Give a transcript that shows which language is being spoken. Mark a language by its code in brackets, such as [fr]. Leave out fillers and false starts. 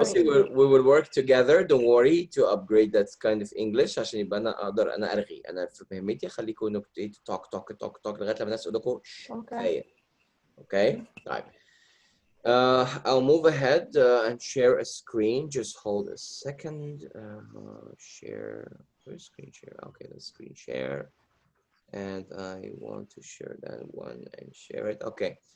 [en] بصي, we will work together. Don't worry to upgrade that kind of English [ar] عشان يبقى انا اقدر انا ارغي. انا في مهمتي اخليكم انكم [en] talk talk talk talk [ar] لغايه لما الناس تقول لكم [en] Okay. [ar] كفايه. Okay. طيب. [en] I'll move ahead and share a screen. Just hold a second. Share. Where's screen share? Okay, let's screen share. And I want to share that one and share it. Okay.